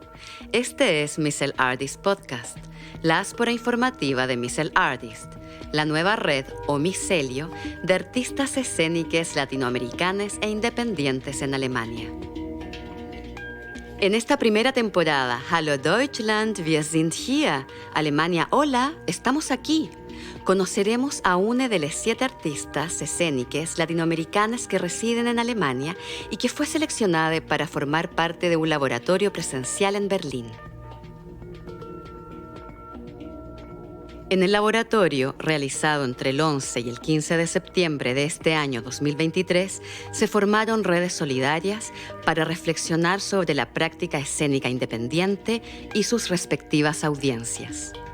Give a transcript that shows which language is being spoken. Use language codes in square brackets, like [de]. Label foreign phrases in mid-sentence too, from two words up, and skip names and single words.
[es] Este es Missel Artist Podcast, la áspora informativa de Missel Artist, la nueva red o micelio de artistas escéniques latinoamericanas e independientes en Alemania. En esta primera temporada, [de] Hallo Deutschland, wir sind hier. [es] Alemania, hola, estamos aquí. Conoceremos a una de las 7 artistas escéniques latinoamericanas que residen en Alemania y que fue seleccionada para formar parte de un laboratorio presencial en Berlín. En el laboratorio, realizado entre el 11 y el 15 de septiembre de este año 2023, se formaron redes solidarias para reflexionar sobre la práctica escénica independiente y sus respectivas audiencias.